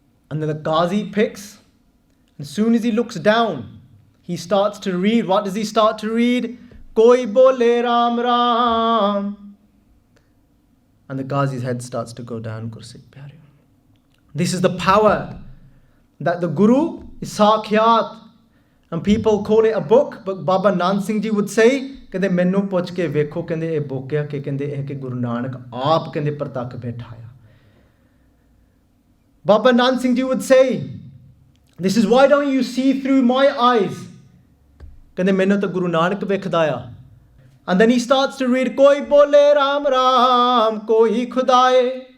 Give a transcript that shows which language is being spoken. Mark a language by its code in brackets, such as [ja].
[en] And then the Qazi picks, and as soon as he looks down, he starts to read. What does he start to read? [pa] Koi bole Ram Ram. [en] And the Qazi's head starts to go down. Gursikh Pyareo. This is the power that the Guru is Sakhyat. And people call it a book, but Baba Nand Singh Ji would say, [pa] ਕਹਿੰਦੇ ਮੈਨੂੰ ਪੁੱਛ ਕੇ ਵੇਖੋ ਕਹਿੰਦੇ ਇਹ book ਆ ਕਿ ਕਹਿੰਦੇ ਇਹ ਕਿ ਗੁਰੂ ਨਾਨਕ ਆਪ ਕਹਿੰਦੇ ਪ੍ਰਤੱਖ ਬੈਠਾ ਆ. [en] Baba Nand Singh Ji would say, this is why don't you see through my eyes? [pa] ਕਹਿੰਦੇ ਮੈਨੂੰ ਤਾਂ ਗੁਰੂ ਨਾਨਕ ਵੇਖਦਾ ਆ. [en] And then he starts to read, [pa] ਕੋਈ ਬੋਲੇ ਰਾਮ ਰਾਮ ਕੋਈ ਖੁਦਾਏ.